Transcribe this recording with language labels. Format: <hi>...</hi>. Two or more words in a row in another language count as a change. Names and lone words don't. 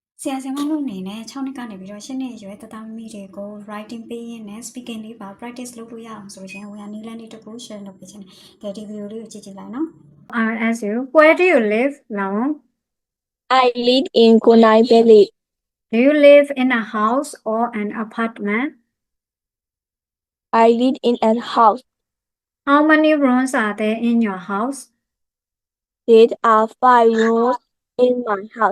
<my>ဆရာဆရာမတို့အနေနဲ့6နှစ်ကနေပြီးတော့8နှစ်အရွယ်တသားသမီးတွေကို writing ပေးရင်းနဲ့ speaking လေးပါ practice လုပ်လို့ရအောင်ဆိုရင်ဝင်နည်းလမ်းလေးတစ်ခု share လုပ်ပေးခြင်းကဲဒီ video လေးကိုကြည့်ကြည့်လိုက်နော်</my> <en>I'll ask you, where do you live, Lawan? I live in Kunai Valley. Do you live in a house or an apartment? I live in a house. How many rooms are there in your house? There are 5 rooms in my house.</en>